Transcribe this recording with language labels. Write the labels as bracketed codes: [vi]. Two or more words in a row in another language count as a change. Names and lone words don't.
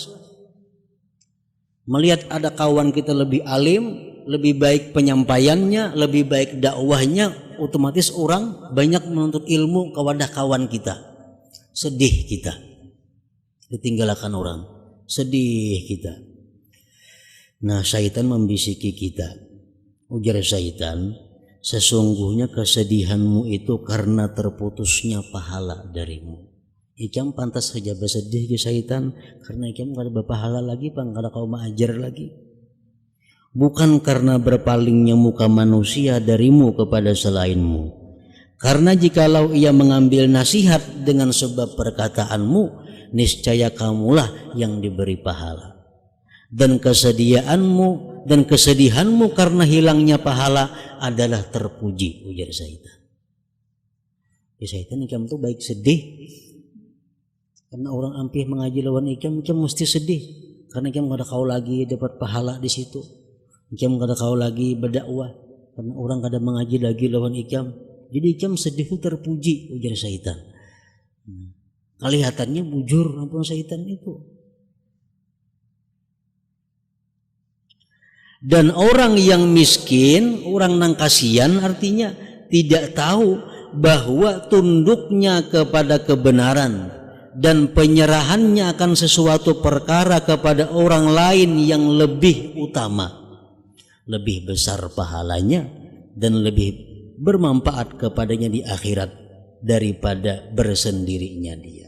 [id] Melihat ada kawan kita lebih alim, lebih baik penyampaiannya, lebih baik dakwahnya, otomatis orang banyak menuntut ilmu kepada kawan kita. Sedih kita, ditinggalkan orang, sedih kita. Nah, syaitan membisiki kita. Ujar syaitan, sesungguhnya kesedihanmu itu karena terputusnya pahala darimu. [bjn] Ikam pantas saja bersedih ke syaitan karena ikam kada berpahala lagi, bang, kada kau mengajar lagi. [id] Bukan karena berpalingnya muka manusia darimu kepada selainmu. Karena jikalau ia mengambil nasihat dengan sebab perkataanmu, niscaya kamulah yang diberi pahala. Dan kesedihanmu karena hilangnya pahala adalah terpuji, ujar syaitan. [bjn] Ya, syaitan ikam tuh baik sedih karena orang ampih mengaji lawan ikam mesti sedih karena ikam kada kau lagi dapat pahala di situ. Ikam kada kau lagi berdakwah karena orang kada mengaji lagi lawan ikam. [id] Jadi ikam sedih itu terpuji, ujar syaitan. [bjn] Kelihatannya bujur ampun syaitan itu. [id] Dan orang yang miskin, orang nang kasihan, artinya tidak tahu bahwa tunduknya kepada kebenaran dan penyerahannya akan sesuatu perkara kepada orang lain yang lebih utama, lebih besar pahalanya dan lebih bermanfaat kepadanya di akhirat daripada bersendirinya dia.